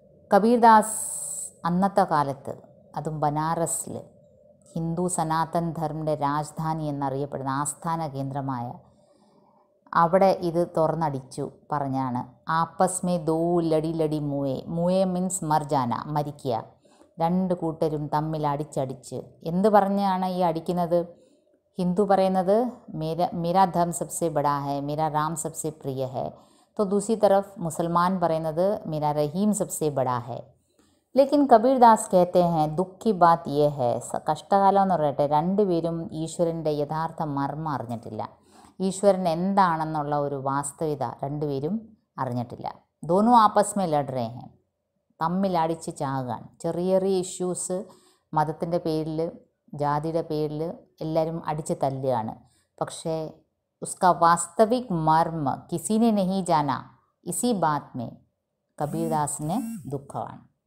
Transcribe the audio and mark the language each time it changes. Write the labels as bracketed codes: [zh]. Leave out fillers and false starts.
[ml] കബീർദാസ് അന്നത്തെ കാലത്ത്, അതും ബനാറസിൽ ഹിന്ദു സനാതൻ ധർമ്മയുടെ രാജധാനി എന്നറിയപ്പെടുന്ന ആസ്ഥാന കേന്ദ്രമായ അവിടെ ഇത് തുറന്നടിച്ചു പറഞ്ഞാണ് [hi] ആപ്പസ് മേ ദോ ലടി ലടി മൂയെ [ml] മീൻസ് മർജാന, മരിക്കുക. രണ്ട് കൂട്ടരും തമ്മിൽ അടിച്ചടിച്ച് എന്ത് പറഞ്ഞാണ് ഈ അടിക്കുന്നത്? [hi] हिंदू പറയുന്നത് मेरा धर्म सबसे बड़ा है, मेरा राम सबसे प्रिय है, तो दूसरी तरफ मुसलमान പറയുന്നത് मेरा रहीम सबसे बड़ा है. लेकिन कबीरदास कहते हैं दुख की बात ये है, [ml] കഷ്ടകാലം എന്ന് പറയട്ടെ, രണ്ടുപേരും ഈശ്വരൻ്റെ യഥാർത്ഥ മർമ്മം അറിഞ്ഞിട്ടില്ല. ഈശ്വരൻ എന്താണെന്നുള്ള ഒരു വാസ്തവികത രണ്ടുപേരും അറിഞ്ഞിട്ടില്ല. [hi] दोनों आपस में लड़ रहे हैं, [ml] തമ്മിൽ അടിച്ച് ചാകുകയാണ്. ചെറിയ ചെറിയ ഇഷ്യൂസ് മതത്തിൻ്റെ പേരിൽ, ജാതിയുടെ പേരിൽ എല്ലാവരും അടിച്ച് തല്ലുകയാണ്. [hi] പക്ഷേ उसका वास्तविक मर्म किसी ने नहीं जाना. इसी बात में कबीरदासने दुखवान.